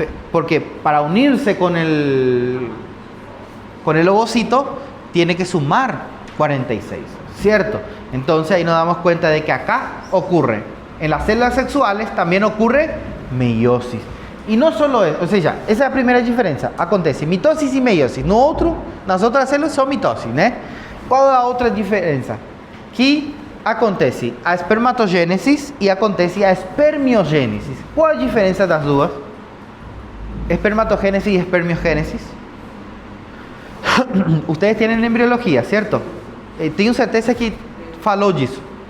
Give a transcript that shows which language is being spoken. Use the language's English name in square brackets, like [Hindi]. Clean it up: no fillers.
[Spanish] Porque para unirse con el ovocito, tiene que sumar 46, ¿cierto? Entonces ahí nos damos cuenta de que acá ocurre, en las células sexuales también ocurre meiosis. Y no solo eso, o sea, esa es la primera diferencia. [Portuguese] Acontece mitosis y meiosis. No outro, nas outras células são mitosis, né? Qual é a outra diferença? Que acontece a espermatogênese e acontece a espermiogênese. Qual a diferença das duas? Espermatogênese y espermiogênese. [Spanish] Ustedes tienen embriología, ¿cierto? Tengo [Portuguese] certeza que falou disso.